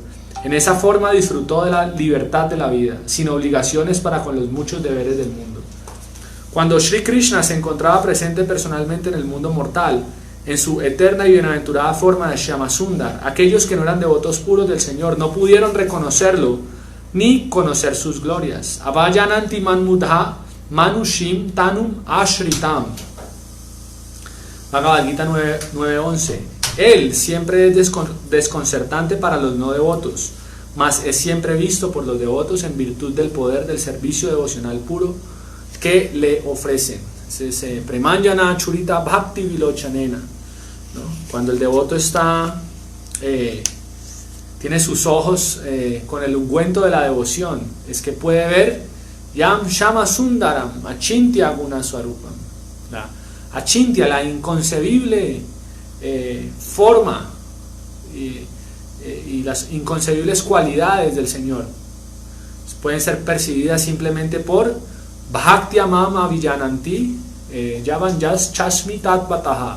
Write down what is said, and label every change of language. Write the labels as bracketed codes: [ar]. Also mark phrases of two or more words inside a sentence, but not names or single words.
[es] En esa forma disfrutó de la libertad de la vida, sin obligaciones para con los muchos deberes del mundo. Cuando Sri Krishna se encontraba presente personalmente en el mundo mortal, en su eterna y bienaventurada forma de Shyamasundar, aquellos que no eran devotos puros del Señor no pudieron reconocerlo ni conocer sus glorias. [sa] Avayananti manmudha manushim tanum ashritam. [es] Bhagavad Gita 9.11. Él siempre es desconcertante para los no devotos, mas es siempre visto por los devotos en virtud del poder del servicio devocional puro que le ofrecen. [sa] Se premanjana churita bhakti vilochanena, [es] ¿no? Cuando el devoto está tiene sus ojos con el ungüento de la devoción, es que puede ver [sa] yam shama sundaram achintya guna swarupam, [es] la achintya, la inconcebible forma y las inconcebibles cualidades del Señor. pueden ser percibidas simplemente por [sa] Bhaktya Mama Vijananti Yavan Yas Chashmi Tatpataha.